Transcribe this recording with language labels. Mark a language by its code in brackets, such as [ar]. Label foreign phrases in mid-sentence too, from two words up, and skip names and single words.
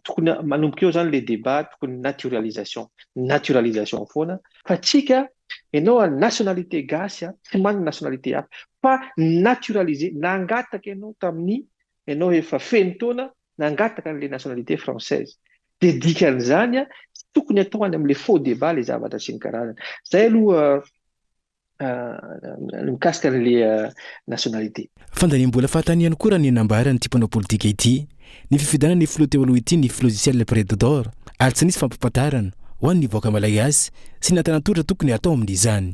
[mg] Tokony manomboka eo zany le débat tokony naturalisation foana. Fa tsika ianao nationalité gasy tsy manana nationalité hafa fa naturalisé nangataka ianao tamin'ny ianao efa feno taona nangataka an'ilay [fr] nationalité française. [mg] Dia dikan'izany tokony atao any amin'ilay [fr] faux débat [mg] les zavatra sy ny karazana. Zay aloha mikasika an'ilay nationalité. Fandaniam-bola fahatany ihany koa raha ny nambarany ty mpanao politika ity ny fifidianana ny filoha teo aloha ity ny [fr] logiciel prédateur [mg] ary tsy nisy fampampatarana ho an'ny vahoaka malagasy sy natanatotra tokony atao amin'izany.